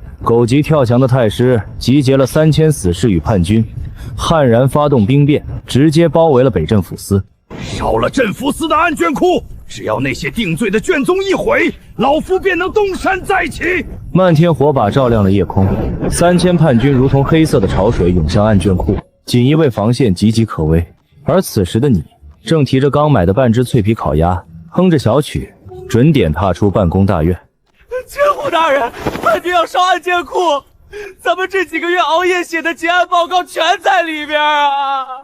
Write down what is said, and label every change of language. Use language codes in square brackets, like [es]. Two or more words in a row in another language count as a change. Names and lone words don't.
[zh] 狗急跳墙的太师集结了3000死士与叛軍，悍然发动兵变，直接包圍了北镇抚司。烧了镇抚司的案卷库，只要那些定罪的卷宗一毁，老夫便能东山再起。漫天火把照亮了夜空，3000叛軍如同黑色的潮水湧向案卷库，锦衣衛防線岌岌可危。而此時的你，正提着剛買的半隻脆皮烤鴨，哼着小曲，準點踏出辦公大院。千虎大人，叛軍要燒案件庫，咱們這幾個月熬夜寫的結案報告全在裡邊啊！